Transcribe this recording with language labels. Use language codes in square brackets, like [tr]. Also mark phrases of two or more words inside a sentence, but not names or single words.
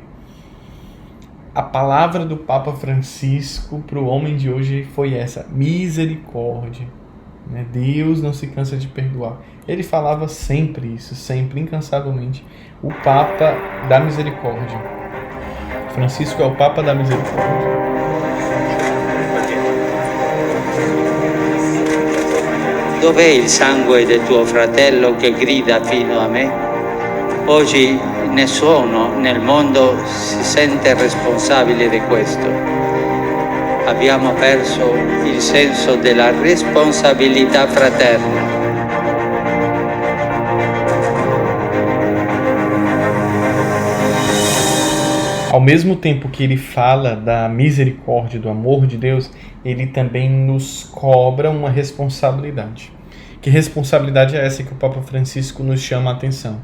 [pt] A palavra do Papa Francisco para o homem de hoje foi essa: misericórdia. Deus não se cansa de perdoar. Ele falava sempre isso, sempre, incansavelmente. O Papa da Misericórdia. Francisco é o Papa da Misericórdia. [it] Dov'è il sangue del tuo fratello che grida fino a me? Oggi nessuno nel mondo si sente responsabile di questo. Abbiamo perso il senso della responsabilità fraterna. [pt] Ao mesmo tempo que ele fala da misericórdia, do amor de Deus, ele também nos cobra uma responsabilidade. Que responsabilidade é essa que o Papa Francisco nos chama a atenção?